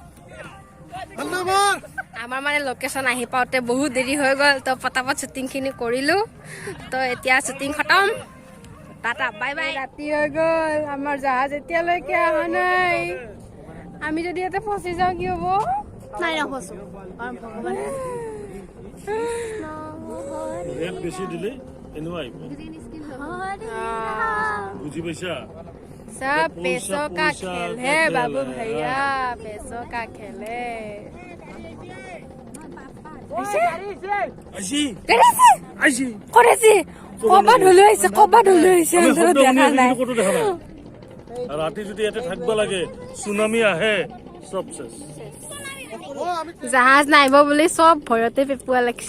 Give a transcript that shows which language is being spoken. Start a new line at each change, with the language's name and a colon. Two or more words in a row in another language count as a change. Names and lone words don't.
Assamese: আমাৰ মানে লোকেশ্যন আহি পাওঁতে বহুত দেৰি হৈ গ'ল তো পটাপট শ্বুটিংখিনি কৰিলো তো এতিয়া শ্বুটিং খতম
English: tata bye bye
Assamese: ৰাতি হৈ গ'ল আমাৰ জাহাজ এতিয়ালৈকে অহা নাই আমি যদি ইয়াতে ফচি যাওঁ কি হ'ব নাই নফচো ৰেট বেছি দিলে এনেও আহিব বুজি পাইছা
Hindi: सब पैसों का खेल है बाबू भैया पैसों का खेल है
Assamese: ৰাতি যদি ইয়াতে থাকিব লাগে সুনামি আহে চব চেছ জাহাজ নাইব বুলি চব ভয়তে পেপুৱা লাগিছে